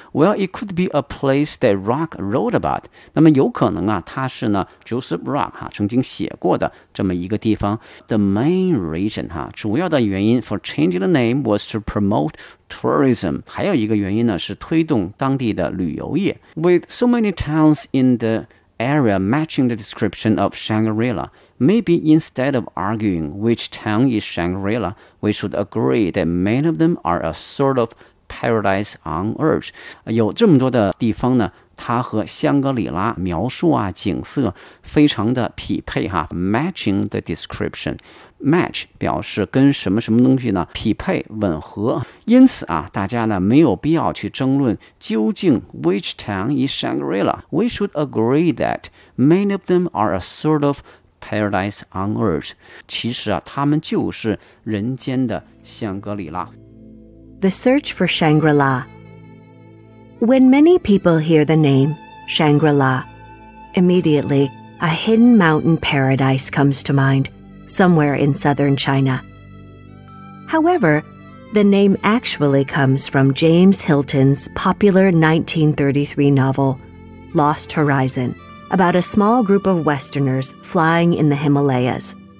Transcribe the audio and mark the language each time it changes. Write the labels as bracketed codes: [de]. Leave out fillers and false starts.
[en] Well, it could be a place that Rock wrote about. [zh] 那么有可能啊它是呢 Joseph Rock 曾经写过的这么一个地方。 [en] The main reason [zh] 主要的原因 [en] for changing the name was to promote tourism. [zh] 还有一个原因呢是推动当地的旅游业。 [en] With so many towns in thearea matching the description of Shangri-La. Maybe instead of arguing which town is Shangri-La, we should agree that many of them are a sort of paradise on earth. [zh] 有这么多的地方呢它和香格里拉描述啊景色非常的匹配 [en] matching the description. [zh] Match 表示跟什么什么东西呢匹配吻合。因此啊大家呢没有必要去争论究竟 [en] which town is Shangri-La. We should agree that many of them are a sort of paradise on earth. [zh] 其实啊他们就是人间的香格里拉。 [en] The search for Shangri-La. When many people hear the name Shangri-La, immediately a hidden mountain paradise comes to mind, somewhere in southern China. However, the name actually comes from James Hilton's popular 1933 novel, Lost Horizon, about a small group of Westerners flying in the Himalayas.